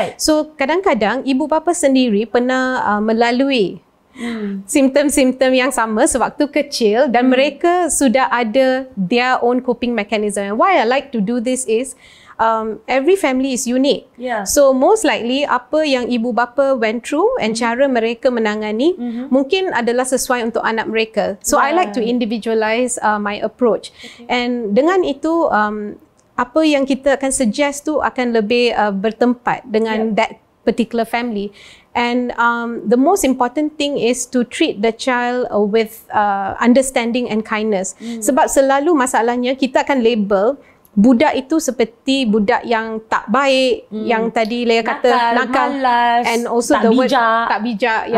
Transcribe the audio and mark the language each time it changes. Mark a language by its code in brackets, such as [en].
[ms] So kadang-kadang ibu bapa sendiri pernah melalui simptom-simptom yang sama sewaktu kecil, dan mereka sudah ada [en] their own coping mechanism. And why I like to do this is every family is unique. So most likely [ms] apa yang ibu bapa [en] went through [ms] and cara mereka menangani mungkin adalah sesuai untuk anak mereka. [en] So I like to individualize my approach. [ms] And dengan itu apa yang kita akan suggest tu akan lebih bertempat dengan [en] that particular family. And the most important thing is to treat the child with understanding and kindness. [ms] Sebab selalu masalahnya kita akan label budak itu seperti budak yang tak baik, yang tadi Leah kata nakal, malas, and also the word tak bijak.